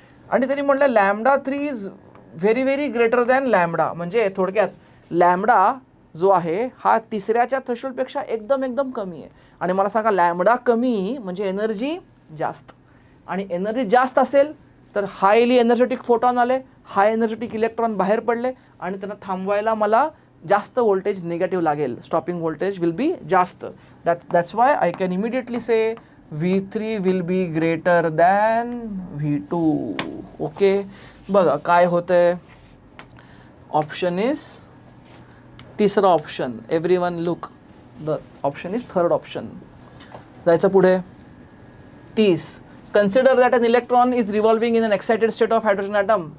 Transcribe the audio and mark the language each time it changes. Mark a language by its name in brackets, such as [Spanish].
[Marathi] आणि त्यांनी म्हणलं [English] lambda 3 is very very greater than lambda [Marathi] म्हणजे थोडक्यात लॅम्बडा जो आहे हा तिसऱ्याच्या थ्रेशोल्डपेक्षा एकदम कमी आहे. आणि मला सांगा लॅम्बडा कमी म्हणजे एनर्जी जास्त आणि एनर्जी जास्त असेल तर हायली एनर्जेटिक फोटॉन आले हाय एनर्जेटिक इलेक्ट्रॉन बाहेर पडले आणि त्यांना थांबवायला मला जास्त व्होल्टेज निगेटिव्ह लागेल [English] stopping voltage will be [Marathi] जास्त. [English] That's why I can immediately say V3 will be greater than V2. Okay [Marathi] बघा काय होतंय [English] Option is तिसरा option everyone look the option is third option. [Marathi] जायचं पुढे [English] 30 consider that an electron is revolving in an excited state of hydrogen atom.